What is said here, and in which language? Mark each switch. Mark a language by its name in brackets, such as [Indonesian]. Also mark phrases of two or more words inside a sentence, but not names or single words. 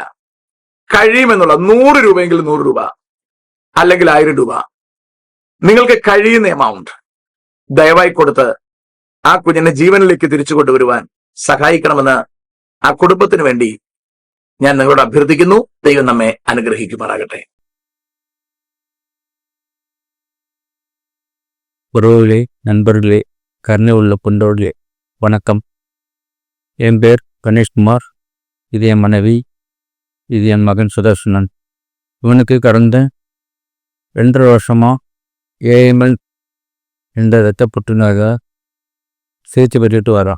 [Malayalam] കഴിയുമെന്നുള്ള 100 രൂപയെങ്കിലും 100 രൂപ, അല്ലെങ്കിൽ 1000 രൂപ, നിങ്ങൾക്ക് കഴിയുന്ന എമൗണ്ട് ദയവായി കൊടുത്ത് ആ കുഞ്ഞിനെ ജീവനിലേക്ക് തിരിച്ചു കൊണ്ടുവരുവാൻ സഹായിക്കണമെന്ന് ആ കുടുംബത്തിന് വേണ്ടി ഞാൻ നിങ്ങളോട് അഭ്യർത്ഥിക്കുന്നു. ദൈവം നമ്മെ അനുഗ്രഹിക്കുമാറാകട്ടെ. [Tamil] உறவுகளே, நண்பர்களே, கருணை உள்ள பொண்டோர்களே, வணக்கம். என் பேர் கணேஷ்குமார். இது என் மனைவி, இது என் மகன் சுதர்சனன். இவனுக்கு கடந்த 2.5 வருஷமாக ஏஎம்எல் என்ற இரத்த புற்றுநோயாக சிகிச்சை பெற்றுட்டு வரான்.